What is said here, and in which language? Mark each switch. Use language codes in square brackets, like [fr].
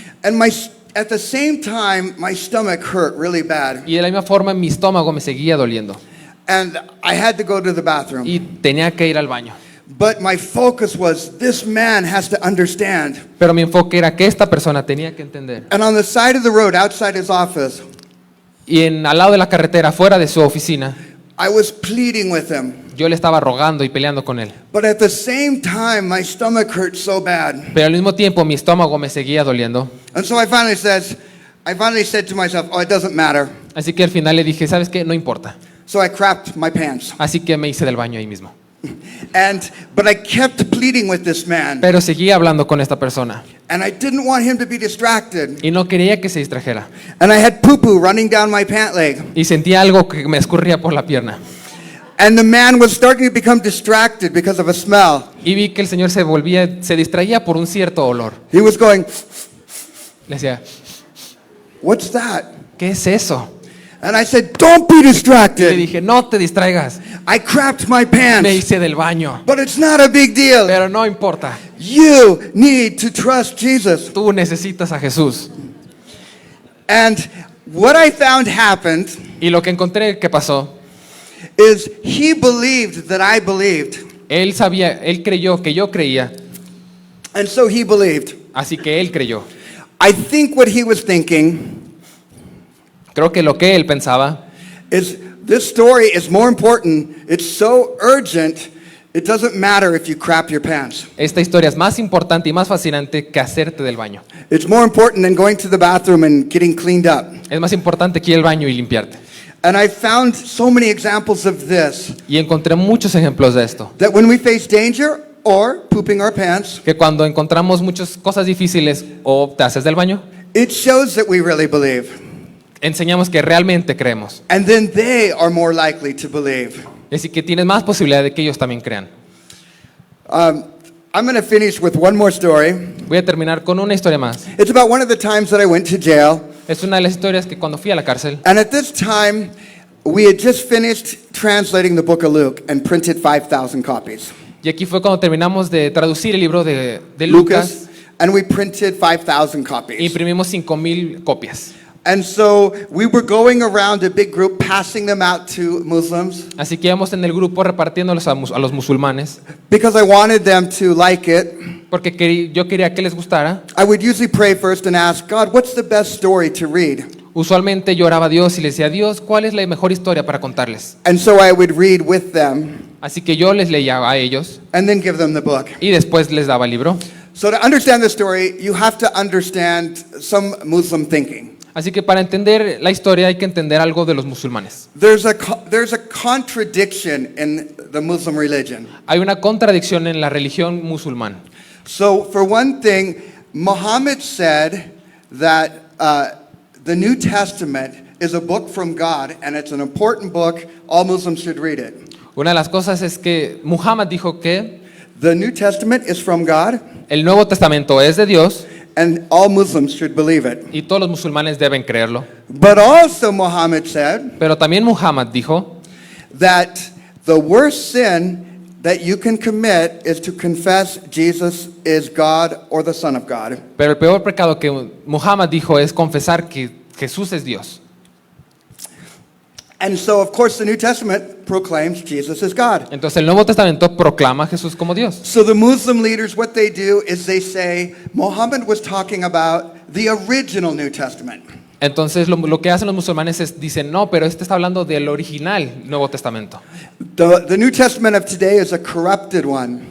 [en] And at the same time, my stomach hurt really bad. [es] Y de la misma forma mi estómago me seguía doliendo. [en] And I had to go to the bathroom. [es] Y tenía que ir al baño. [en] But my focus was, this man has to understand. [es] Pero mi enfoque era que esta persona tenía que entender. [en] And on the side of the road, outside his office, [es] Y al lado de la carretera, fuera de su oficina, [en] I was pleading with him. [es] yo le estaba rogando y peleando con él. [en] But at the same time, my stomach hurt so bad. [es] Pero al mismo tiempo mi estómago me seguía doliendo. [en] And so I finally said to myself, oh, it doesn't matter. [es] Así que al final le dije, ¿sabes qué? No importa. [en] So I crapped my pants. [es] Así que me hice del baño ahí mismo. [en] But I kept pleading with this man. [es] Pero seguía hablando con esta persona. [en] And I didn't want him to be distracted. [es] Y no quería que se distrajera. [en] And I had poo-poo running down my pant leg. [es] Y sentía algo que me escurría por la pierna. [en] And the man was starting to become distracted because of a smell. [es] Y vi que el Señor se distraía por un cierto olor. [en] He was going, [es] Le decía, [en] what's that? [es] ¿qué es eso? [en] And I said, don't be [es] Y le [en] distracted. [es] dije, no te distraigas. [en] I crapped my pants. [es] hice del baño. [en] But it's not a big deal. [es] Pero no importa. [en] You need to trust Jesus. [es] Tú necesitas a Jesús. [en] And what I found happened [es] Y lo que encontré que pasó, [en] is he believed that I believed. [es] él creyó que yo creía, [en] And so he believed. [es] así que él creyó. [en] I think what he was thinking [es] Creo que lo que él pensaba [en] is this story is more important. It's so urgent. It doesn't matter if you crap your pants. [es] esta historia es más importante y más fascinante que hacerte del baño. [en] It's more important than going to the bathroom and getting cleaned up. [es] Es más importante que ir al baño y limpiarte. [en] And I found so many examples of this, [es] Y encontré muchos ejemplos de esto. [en] that when we face danger or pooping our pants, [es] Que cuando encontramos muchas cosas difíciles o te haces del baño, [en] it shows that we really believe. [es] enseñamos que realmente creemos. [en] And then they are more likely to believe. [es] Así que tienes más posibilidad de que ellos también crean. [en] I'm going to finish with one more story. [es] Voy a terminar con una historia más. [en] It's about one of the times that I went to jail. [es] Es una de las historias que cuando fui a la cárcel, [en] And at this time, we had just finished translating the book of Luke and printed 5,000 copies. [es] y aquí fue cuando terminamos de traducir el libro de Lucas, [en] And we printed 5,000 [es] e [en] copies. [es] imprimimos 5,000 copias. [en] And so we were going around a big group, passing them out to Muslims, [es] Así que íbamos en el grupo repartiéndolos a los musulmanes, [en] because I wanted them to like it. [es] porque yo quería que les gustara. [en] I would usually pray first and ask, God, what's the best story to read? [es] Usualmente yo oraba a Dios y le decía, Dios, ¿cuál es la mejor historia para contarles? [en] And so I would read with them. [es] Así que yo les leía a ellos [en] and then give them the book. [es] y después les daba el libro. [en] So to understand the story, you have to understand some Muslim thinking. [es] Así que para entender la historia hay que entender algo de los musulmanes. [en] There's a contradiction in the Muslim religion. [es] Hay una contradicción en la religión musulmán. [en] So for one thing, Muhammad said that the New Testament is a book from God and it's an important book. All Muslims should read it. [es] Una de las cosas es que Muhammad dijo que [en] The New Testament is from God [es] el Nuevo Testamento es de Dios [en] and all Muslims should believe it. [es] y todos los musulmanes deben creerlo. [en] But also Muhammad said [es] Pero también Muhammad dijo [en] that the worst sin that you can commit is to confess Jesus is God or the Son of God. [es] pero el peor pecado que Muhammad dijo es confesar que Jesús es Dios. [en] And so, of course, the New Testament proclaims Jesus is God. [es] Entonces el Nuevo Testamento proclama a Jesús como Dios. [en] So the Muslim leaders, what they do is they say Muhammad was talking about the original New Testament. [es] Entonces lo que hacen los musulmanes es dicen, no, pero este está hablando del original Nuevo Testamento. [en] The New Testament of today is a corrupted one.